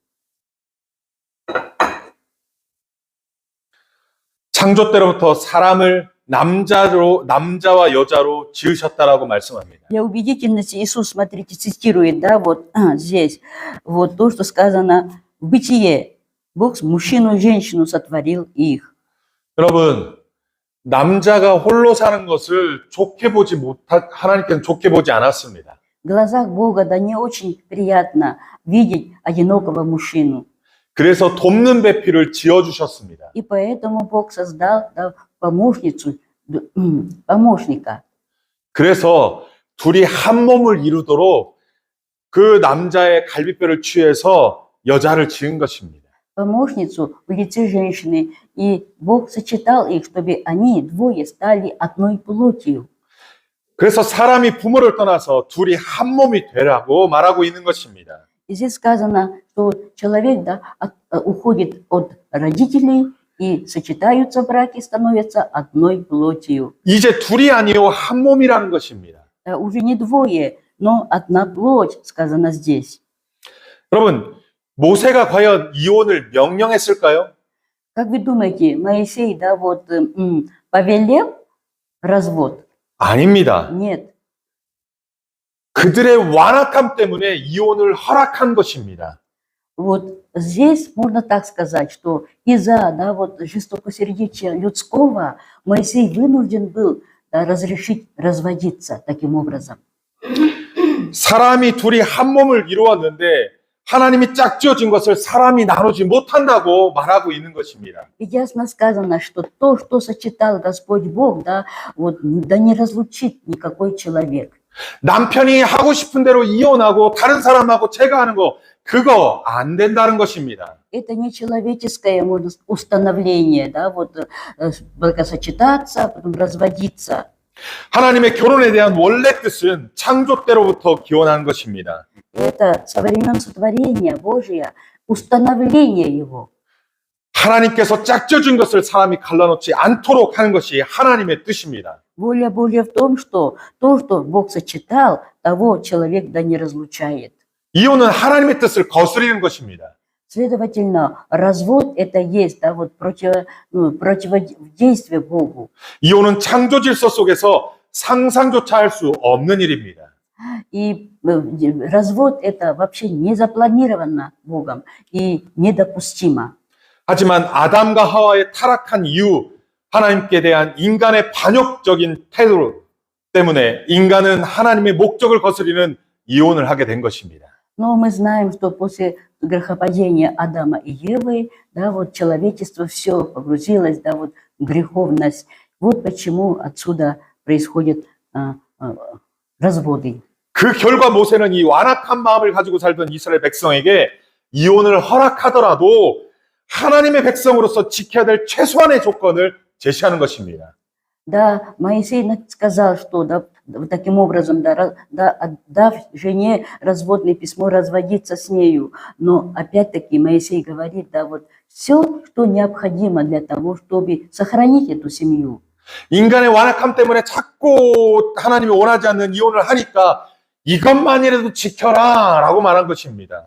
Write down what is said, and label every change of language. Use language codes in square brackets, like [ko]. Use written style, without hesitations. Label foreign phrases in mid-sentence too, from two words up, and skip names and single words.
[ko] 창조 때로부터 사람을 남자와 여자로 지으셨다라고 말씀합니다. [ru] Для убедительности Иисус, смотрите, цитирует, да, вот здесь, вот то, что сказано в Бытие. Бог мужчину и женщину сотворил их. [ko] 여러분, 남자가 홀로 사는 것을 하나님께는 좋게 보지 않았습니다. [ru] В глазах Бога, да, не очень приятно видеть одинокого мужчину. [ko] 그래서 돕는 배필을 지어주셨습니다. [ru] И поэтому Бог создал, да, помощника. [ko] 그래서 둘이 한 몸을 이루도록 그 남자의 갈비뼈를 취해서 여자를 지은 것입니다. [ru] Помощницу в лице женщины, и Бог сочетал их, чтобы они двое стали одной плотью. [ko] 그래서 사람이 부모를 떠나서 둘이 한 몸이 되라고 말하고 있는 것입니다. [ru] И здесь сказано, что человек, да, уходит от родителей и сочетаются в браке, становятся одной плотью. [ko] 이제 둘이 아니요 한 몸이라는 것입니다. [ru] Уже не двое, но одна плоть, сказано здесь. [ko] 여러분, 모세가 과연 이혼을 명령했을까요? [ru] Как вы думаете, Моисей, да, вот, повелел развод? [ko] 아닙니다. [ru] Нет. [ko] 그들의 완악함 때문에 이혼을 허락한 것입니다. [ru] Вот здесь можно так сказать, что из-за, да, вот, жестокосердечия людского Моисей вынужден был, да, разрешить разводиться таким образом. [ko] 사람이 둘이 한 몸을 이루었는데 하나님이 짝지어진 것을 사람이 나누지 못한다고 말하고 있는 것입니다. [ru] Ведь ясно сказано, что то, что сочетал Господь Бог, да, вот, да не разлучит никакой человек. [ko] 남편이 하고 싶은 대로 이혼하고 다른 사람하고 제가 하는 거 그거 안 된다는 것입니다. [ru] Это не человеческое, можно сказать, установление, да, вот, бракосочетаться, потом разводиться. [ko] 하나님의 결혼에 대한 원래 뜻은 창조 때로부터 기원한 것입니다. [ru] Это со времен сотворения Божия, установление его. [ko] 하나님께서 짝져준 것을 사람이 갈라놓지 않도록 하는 것이 하나님의 뜻입니다. [ru] Воля Божья в том, что то, что Бог сочетал, того человек да не разлучает. [ko] 이혼은 하나님의 뜻을 거스리는 것입니다. [ru] Следовательно, развод это есть, да, вот противодействие Богу. [ko] 이혼은 창조 질서 속에서 상상조차 할 수 없는 일입니다. [ru] И развод это вообще не запланировано Богом и недопустимо. [ko] 하지만 아담과 하와의 타락한 이후 하나님께 대한 인간의 반역적인 태도 때문에 인간은 하나님의 목적을 거스리는 이혼을 하게 된 것입니다. [ru] Но мы знаем, что после грехопадения Адама и Евы, да, вот человечество все погрузилось, да, вот в греховность. Вот почему отсюда происходят разводы. [ko] 그 결과 모세는 이 완악한 마음을 가지고 살던 이스라엘 백성에게 이혼을 허락하더라도 하나님의 백성으로서 지켜야 될 최소한의 조건을 제시하는 것입니다. [ru] Да, Моисей сказал, что да, вот таким образом, дав жене разводное письмо, разводиться с нею. Но опять-таки Моисей говорит, да, вот все, что необходимо для того, чтобы сохранить эту семью. [ko] 인간의 완악함 때문에 자꾸 하나님이 원하지 않는 이혼을 하니까 이것만이라도 지켜라 라고 말한 것입니다.